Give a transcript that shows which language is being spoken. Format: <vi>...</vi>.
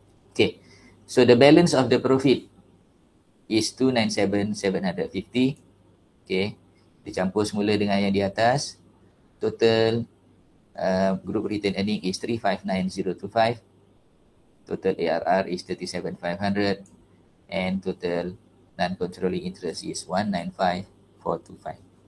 <en>Okay, so the balance of the profit is 297,750.</en> <ms>Okay, dicampur semula dengan yang di atas.</ms> <en>Total group retained earning is 359,025. Total ARR is 37,500 and total non-controlling interest is 195,425.</en>